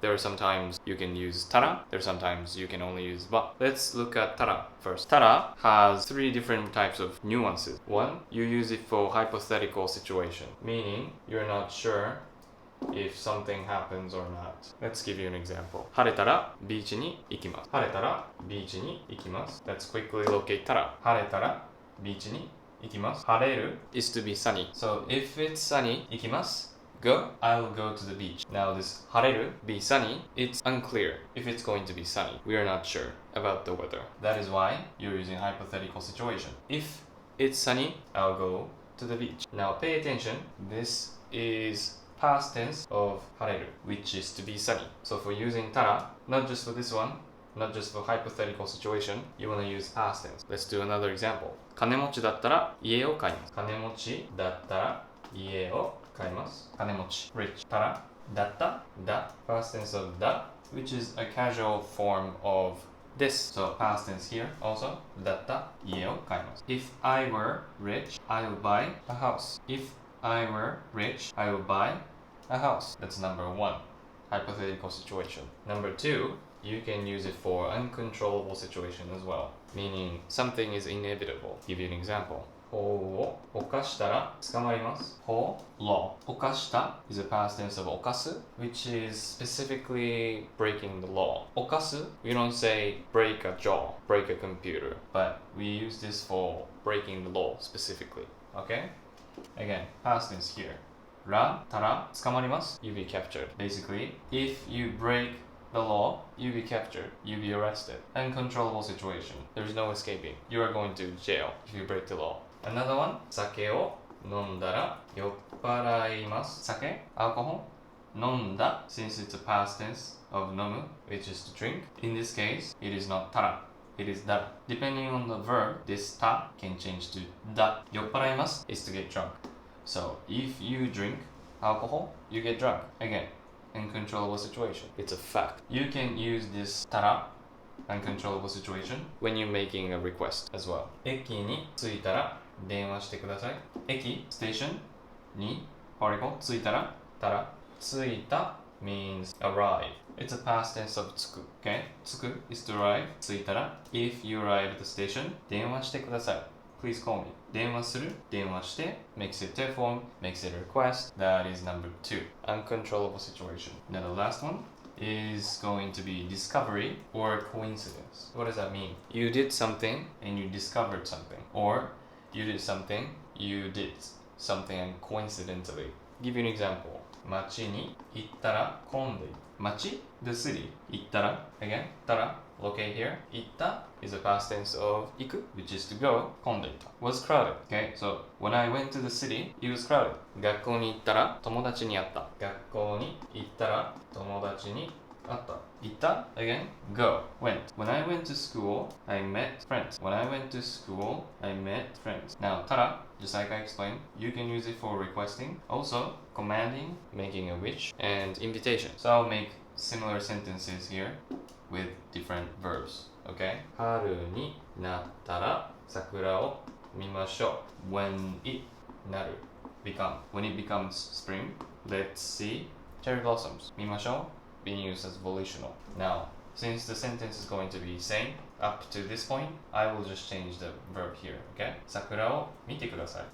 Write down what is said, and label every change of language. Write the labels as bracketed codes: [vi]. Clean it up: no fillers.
[en] There are sometimes you can use tara, there are sometimes you can only use ba. Let's look at tara first. Tara has three different types of nuances. One, you use it for hypothetical situation, meaning you're not sure if something happens or not. Let's give you an example. [ja] 晴れたらビーチに行きます。晴れたらビーチに行きます。 [en] Let's quickly locate たら。 [ja] 晴れたらビーチに行きます。 [en] 晴れる is to be sunny. So if it's sunny, [ja] 行きます。 [en] Go, I'll go to the beach. Now this 晴れる be sunny, it's unclear if it's going to be sunny. We are not sure about the weather. That is why you're using hypothetical situation. If it's sunny, I'll go to the beach. Now pay attention. This is past tense of 晴れる which is to be sunny. So for using たら, not just for this one, not just for hypothetical situation, you want to use past tense. Let's do another example. [ja] 金持ちだったら家を買います。金持ちだったら家を買います。 [en] 金持ち rich たらだっただ past tense of だ which is a casual form of this. So past tense here also [ja] だった家を買います。 [en] If I were rich, I would buy a house. If I were rich, I would buy a house. That's number one, hypothetical situation. Number two, you can use it for uncontrollable situation as well, meaning something is inevitable. Give you an example. [ja] 法を犯したら捕まります。 [en] 法 law 犯した is a past tense of 犯す which is specifically breaking the law. 犯す we don't say break a jaw, break a computer, but we use this for breaking the law specifically. Okay? Again, past tense here. [ja] らたら捕まります [en] you be captured. Basically, if you break the law, you be captured, you be arrested. Uncontrollable situation. There's no escaping. You are going to jail if you break the law. Another one. [ja] 酒を飲んだら酔っ払います。 [en] 酒 alcohol 飲んだ since it's a past tense of 飲む which is to drink. In this case, it is not たら it is だら Depending on the verb, this た can change to だ 酔っ払います is to get drunk. So if you drink alcohol, you get drunk. Again, uncontrollable situation. It's a fact. You can use this たら uncontrollable situation when you're making a request as well. [ja] 駅に着いたら電話してください。駅 station に particle 着いたらたら着いた means arrive. [en] It's a past tense of 着く okay? 着く is to arrive 着いたら if you arrive at the station [ja] 電話してください。 [en] Please call me. 電話する電話して makes it telephone, makes it a request. That is number two. Uncontrollable situation. Now the last one is going to be discovery or coincidence. What does that mean? You did something and you discovered something. Or you did something, you did something and coincidentally. Give you an example. [ja] 街に行ったら混んでいる。 [en] 街 the city 行ったら again たら locate here 行った is a past tense of 行く which is to go 混んでいた was crowded. Okay, so when I went to the city, it was crowded. [ja] 学校に行ったら友達に会った。学校に行ったら友達に会った。 [en] 行った again go went. When I went to school, I met friends. When I went to school, I met friends. Now たら just like I explained, you can use it for requesting, also commanding, making a wish, and invitation. So I'll make similar sentences here with different verbs. Okay? [ja] 春になったら桜を見ましょう。 [en] When it なる become. When it becomes spring, let's see cherry blossoms. 見ましょう being used as volitional. Now, since the sentence is going to be same up to this point, I will just change the verb here, okay? [ja] 桜を見てください.